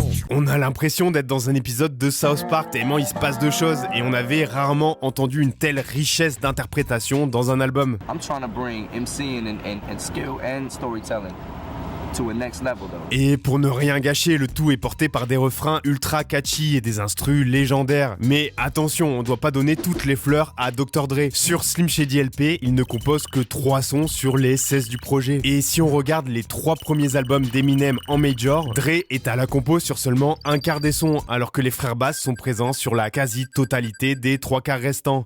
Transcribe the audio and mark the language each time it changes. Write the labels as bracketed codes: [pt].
[fr] On a l'impression d'être dans un épisode de South Park tellement il se passe de choses et on avait rarement entendu une telle richesse d'interprétation dans un album. [en] I'm trying to bring MCing and skill and storytelling to a next level though. [fr] Et pour ne rien gâcher, le tout est porté par des refrains ultra catchy et des instrus légendaires. Mais attention, on doit pas donner toutes les fleurs à Dr. Dre. Sur Slim Shady LP, il ne compose que 3 sons sur les 16 du projet. Et si on regarde les 3 premiers albums d'Eminem en major, Dre est à la compo sur seulement un quart des sons, alors que les frères Bass sont présents sur la quasi-totalité des 3 quarts restants.